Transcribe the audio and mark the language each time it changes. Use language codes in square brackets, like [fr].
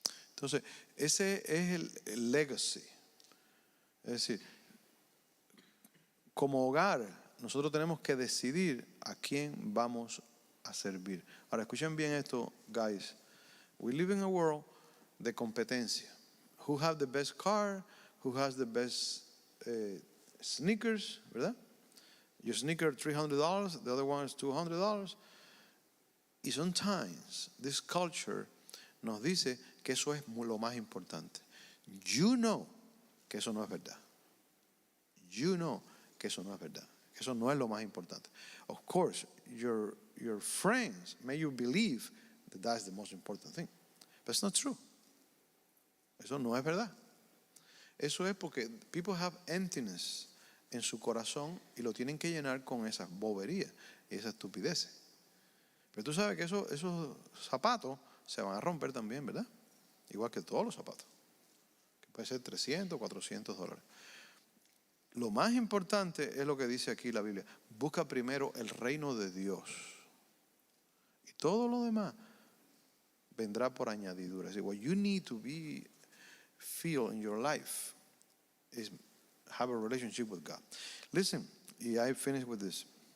[es] Entonces, ese es el legacy. Es decir, como hogar, nosotros tenemos que decidir a quién vamos a servir. Ahora, escuchen bien esto, guys. [en] We live in a world [es] de competencia. [en] Who have the best car? Who has the best sneakers? [es] ¿Verdad? [en] Your sneaker $300, the other one is $200. [es] Y [en] sometimes this culture [es] nos dice que eso es lo más importante. [en] You know [es] que eso no es verdad. [en] You know [es] que eso no es verdad. Que eso no es lo más importante. [en] Of course, your friends may you believe that that's the most important thing. But it's not true. [es] Eso no es verdad. Eso es porque [en] people have emptiness [es] en su corazón y lo tienen que llenar con esas boberías y esas estupideces. Pero tú sabes que esos zapatos se van a romper también, ¿verdad? Igual que todos los zapatos. Que puede ser $300, $400. Lo más importante es lo que dice aquí la Biblia. Busca primero el reino de Dios. Y todo lo demás vendrá por añadidura. [en] What you need to feel in your life is have a relationship with God. Listen, [es] y [en] I finish with this.